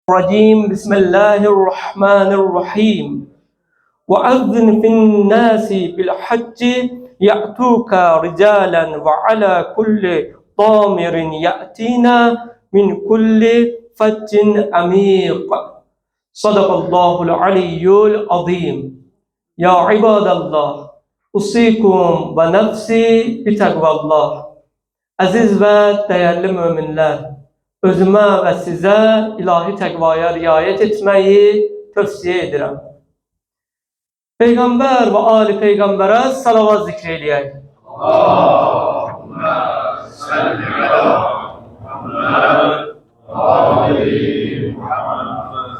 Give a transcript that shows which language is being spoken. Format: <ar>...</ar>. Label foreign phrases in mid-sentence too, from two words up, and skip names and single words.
<ar>الرجيم بسم الله الرحمن الرحيم وأذن في الناس بالحج يأتوك رجالا وعلى كل ضامر يأتينا من كل فج عميق صدق الله العلي العظيم يا عباد الله أوصيكم ونفسي بتقوى الله.</ar> <az>Aziz və dəyərli möminlər, özümə və sizə ilahi təqvaya riayət etməyi tövsiyə edirəm. Peyğəmbər və ali Peyğəmbərə salavat zikr eləyək.</az> <ar>اللهم صل على محمد وآل محمد.</ar>